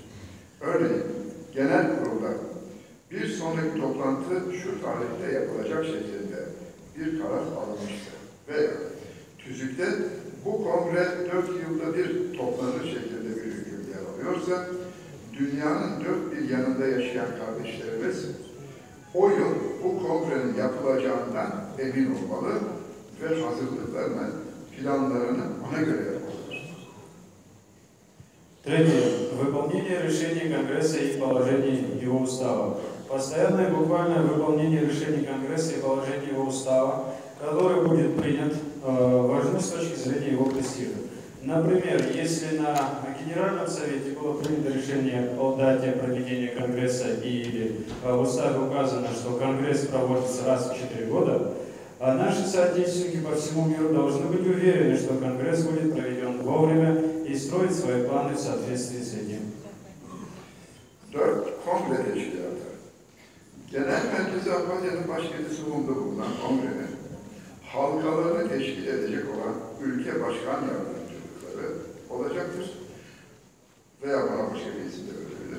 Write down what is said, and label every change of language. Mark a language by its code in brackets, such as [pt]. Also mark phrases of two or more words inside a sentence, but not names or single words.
[tr] Örneğin, genel kurulda bir sonraki toplantı şu tarihte yapılacak şeklinde bir karar alınmışsa veya tüzükte bu kongre 4 yılda bir toplanır şeklinde bir hüküm yer alıyorsa, dünyanın dört bir yanında yaşayan kardeşlerimiz o yıl bu kongrenin yapılacağından emin olmalı ve hazırlıklarını, planlarını ona göre yapmalıdır. [ru] Третье. Выполнение решений Конгресса и положений его устава. Постоянное буквальное выполнение решений Конгресса и положений его устава, который будет принят, важно с точки зрения его престижа. Например, если на Генеральном Совете было принято решение о дате проведения Конгресса или в уставе указано, что Конгресс проводится раз в 4 года, наши соотечественники по всему миру должны быть уверены, что Конгресс будет проведен вовремя и строить свои планы в соответствии с этим. 4. [tr] Kongre teşkilatı. Genel Merkezi Abhazya'nın başkenti Suhum'da bulunan kongrenin halkalarını teşkil edecek olan ülke başkan yardımcılıkları olacaktır. Veya bana başka bir isim de verebilir.